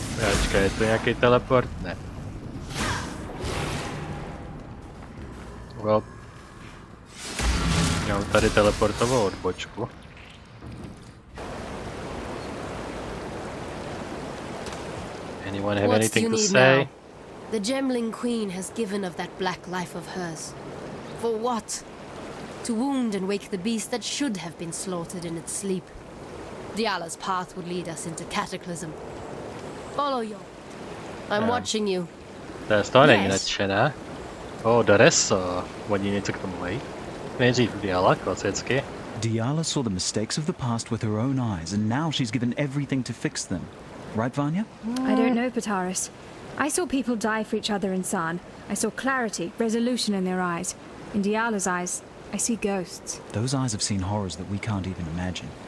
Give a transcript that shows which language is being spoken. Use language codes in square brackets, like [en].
[cs] Počkej, je to nějaký teleport? Ne. [en] Well. [cs] Já mám tady teleportovou odbočku. [en] Anyone have anything to say? Now? The Gemling Queen has given of that black life of hers. For what? To wound and wake the beast that should have been slaughtered in its sleep. Diala's path would lead us into cataclysm. Follow you. I'm watching you. [cs] To je z toho není nadšená. Doreso. Oni něco k tomu mají. Nejdřív Diala, klasicky. [en] Diala saw the mistakes of the past with her own eyes, and now she's given everything to fix them. Right, Vanya? I don't know, Pataris. I saw people die for each other in San. I saw clarity, resolution in their eyes. In Diala's eyes, I see ghosts. Those eyes have seen horrors that we can't even imagine.